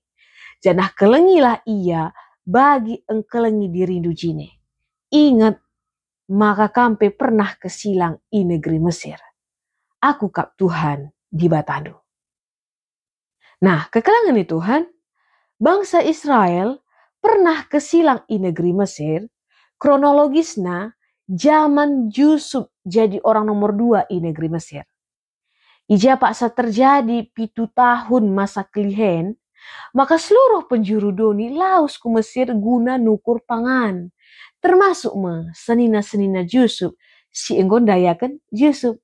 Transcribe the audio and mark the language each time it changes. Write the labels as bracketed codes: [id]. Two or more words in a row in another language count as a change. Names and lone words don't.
[btx] Janah kelengilah ia bagi engkelengi dirindu jine. Ingat, maka kampe pernah kesilang i negeri Mesir. Aku kap Tuhan di batandu. Nah, kekelangan Tuhan, bangsa Israel pernah kesilang i negeri Mesir, [id] kronologisnya zaman Yusuf jadi orang nomor 2 [btx] i negeri Mesir. Ija paksa terjadi 7 tahun masa kelihen, maka seluruh penjuru doni laus ku Mesir guna nukur pangan. Termasuk senina-senina Yusuf, si enggon dayakan Yusuf.